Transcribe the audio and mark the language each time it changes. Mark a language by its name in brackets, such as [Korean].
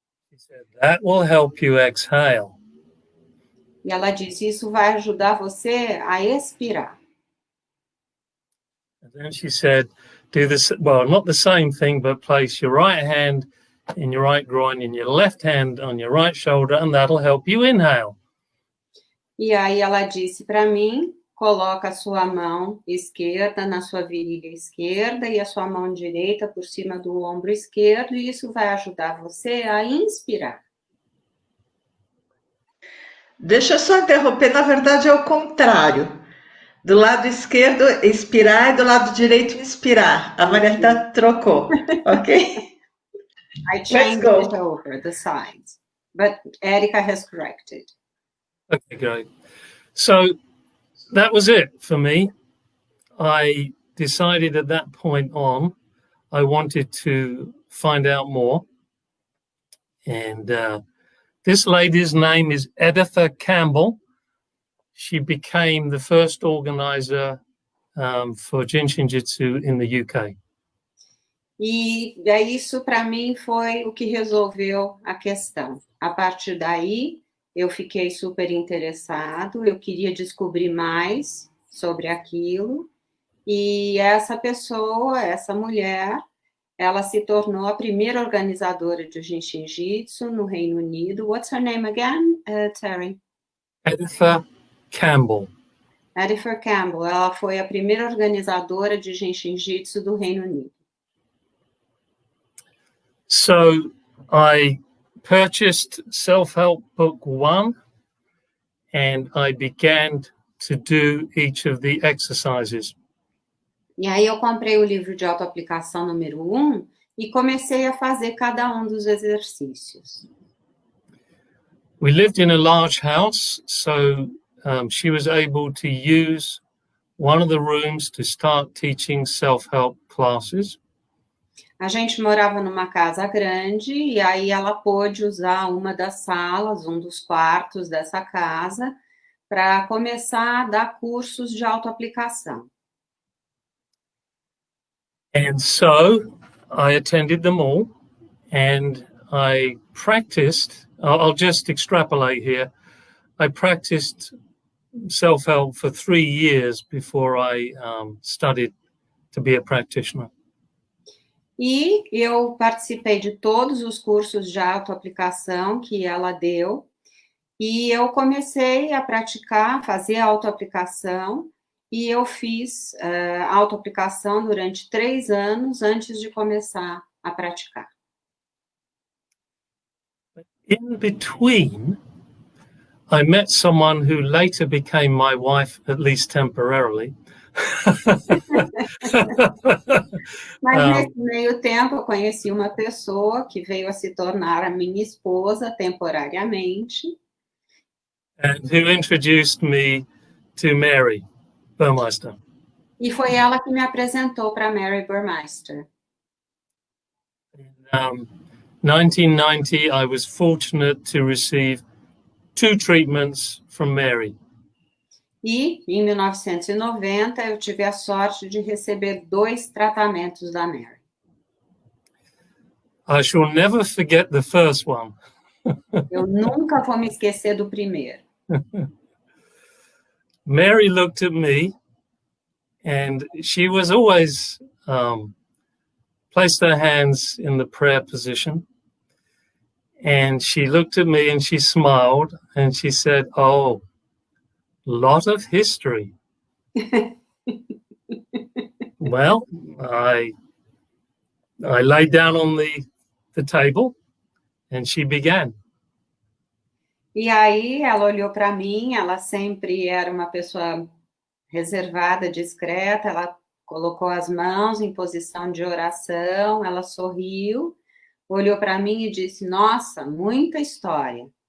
[English] She said, that will help you exhale. [Portuguese] E ela disse, isso vai ajudar você a expirar. [English] And then she said, do this, well, not the same thing, but place your right hand in your right groin and your left hand on your right shoulder, and that'll help you inhale. [Portuguese] E aí ela disse para mim, coloca a sua mão esquerda na sua virilha esquerda e a sua mão direita por cima do ombro esquerdo, e isso vai ajudar você a inspirar. Deixa eu só interromper, na verdade é o contrário. Do lado esquerdo, expirar, e do lado direito, inspirar. A Mariana trocou, ok? [English] I changed it over the sides, but Erica has corrected. Okay, great. So that was it for me. I decided at that point on, I wanted to find out more. And this lady's name is Editha Campbell. She became the first organizer for Jin Shin Jyutsu in the UK. [Portuguese] E isso, para mim, foi o que resolveu a questão. A partir daí, eu fiquei super interessado, eu queria descobrir mais sobre aquilo, e essa pessoa, essa mulher, ela se tornou a primeira organizadora de Jin Shin Jyutsu no Reino Unido. [English] What's her name again, Terry? Editha Campbell. Editha Campbell. [Portuguese] Ela foi a primeira organizadora de Jin Shin Jyutsu do Reino Unido. [English] So I purchased Self-Help Book 1 and I began to do each of the exercises. [Portuguese] E aí eu comprei o livro de autoaplicação número 1 e comecei a fazer cada um dos exercícios. [English] We lived in a large house, so she was able to use one of the rooms to start teaching self-help classes. [Portuguese] A gente morava numa casa grande e aí ela pôde usar uma das salas, um dos quartos dessa casa, para começar a dar cursos de autoaplicação. [English] And so I attended them all and I practiced, I'll just extrapolate here, I practiced self-help for 3 years before I studied to be a practitioner. [Portuguese] E eu participei de todos os cursos de autoaplicação que ela deu, e eu comecei a praticar, fazer autoaplicação, e eu fiz autoaplicação durante 3 anos antes de começar a praticar. [English] In between, I met someone who later became my wife, at least temporarily. [Portuguese] Mas nesse meio tempo eu conheci uma pessoa que veio a se tornar a minha esposa temporariamente. [English] And who introduced me to Mary Burmeister. [Portuguese] E foi ela que me apresentou para Mary Burmeister. [English] In 1990, I was fortunate to receive 2 treatments from Mary. [Portuguese] E, em 1990, eu tive a sorte de receber 2 tratamentos da Mary. [English] I shall never forget the first one. [Portuguese] Eu nunca vou me esquecer do primeiro. [English] Mary looked at me and she was always placed her hands in the prayer position. And she looked at me and she smiled and she said, "Oh, lot of history." Well, I laid down on the table and she began. [Portuguese] E aí ela olhou para mim, ela sempre era uma pessoa reservada, discreta, ela colocou as mãos em posição de oração, ela sorriu, olhou para mim e disse, nossa, muita história.